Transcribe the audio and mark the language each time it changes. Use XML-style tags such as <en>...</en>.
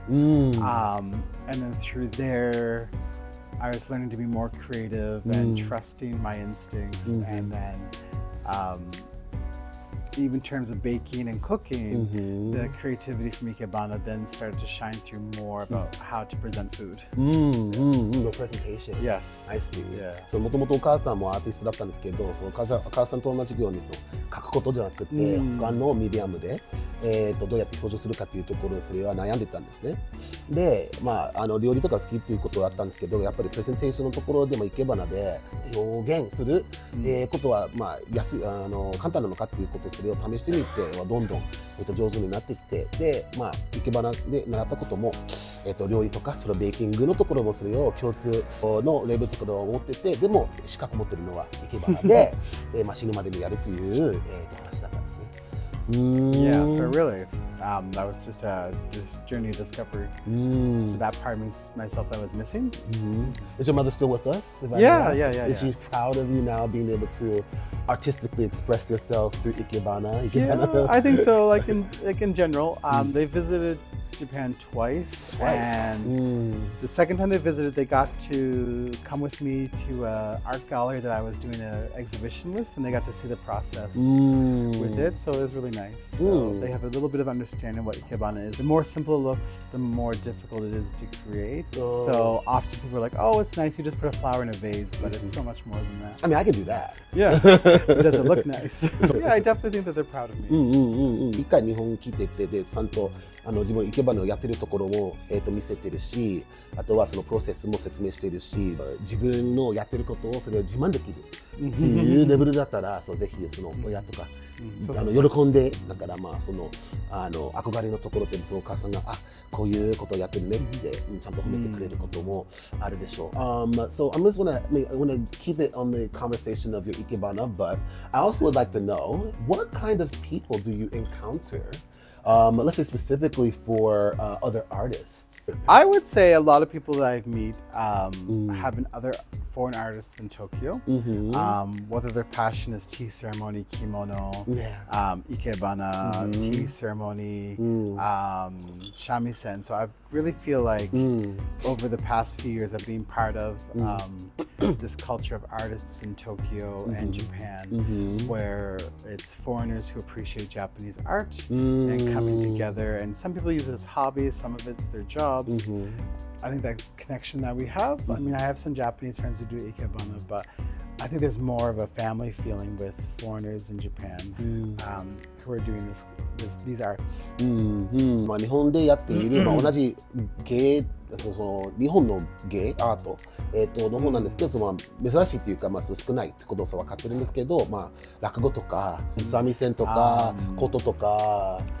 <en>And then through there, I was learning to be more creative and trusting my instincts, and then even in terms of baking and cooking, the creativity from Ikebana then started to shine through more about how to present food. The presentation. Yes. I see. Yeah.</en> <ja>もともとお母さんもアーティストだったんですけど、そのお母さんと同じように書くことじゃなくて、他のミディアムで、どうやって表情するかっていうところでそれは悩んでたんですね。で、料理とか好きっていうことはあったんですけど、やっぱりプレゼンテーションのところでもIkebanaで表現する、ことは簡単なのかっていうことをそれを試してみてどんどん、上手になってきて、で、Ikebanaで習ったことも、料理とかそのベーキングのところもそれを共通のレベルとかを持ってて、でも資格持ってるのはIkebanaで、死ぬまでにやるという、話だったんですね。</ja> <en>Yeah, so really, that was just a journey of discovery. That part of myself that was missing. Is your mother still with us? Yeah. Is she proud of you now being able to artistically express yourself through Ikebana? Yeah, I think so. Like in general, they visited Japan twice. And the second time they visited, they got to come with me to an art gallery that I was doing an exhibition with, and they got to see the process with it, so it was really nice. So they have a little bit of understanding what Ikebana is. The more simple it looks, the more difficult it is to create. So often people are like, oh, it's nice, you just put a flower in a vase, but it's so much more than that. I mean, I can do that. Yeah, it doesn't look nice. Yeah, I definitely think that they're proud of me.</en> <ja>一回日本来てて、でちゃんと自分Ikebanaをやってるところも、見せてるし、あとはそのプロセスも説明してるし、自分のやってることをそれを自慢できるっていうレベルだったら、ぜひその親とか、喜んで、だからその憧れのところでそのお母さんがこういうことをやってるねってちゃんと褒めてくれることもあるでしょう。</ja> <en>So I just wanna keep it on the conversation of your Ikebana, but I also would like to know what kind of people do you encounter? Let's say specifically for other artists. I would say a lot of people that I've met have been other foreign artists in Tokyo. Whether their passion is tea ceremony, kimono, Ikebana, tea ceremony, shamisen. So I really feel like over the past few years of being part of this culture of artists in Tokyo and Japan, where it's foreigners who appreciate Japanese art and coming together. And some people use it as hobbies, some of it's their jobs. I think that connection that we have, I mean, I have some Japanese friends who do Ikebana, but I think there's more of a family feeling with foreigners in Japan who are doing these arts.</en> <ja>日本でやっている、同じ芸その日本の芸アート、の方なんですけど、珍しいというか、少ないってことは分かってるんですけど、落語とか三味線とか琴とか</ja>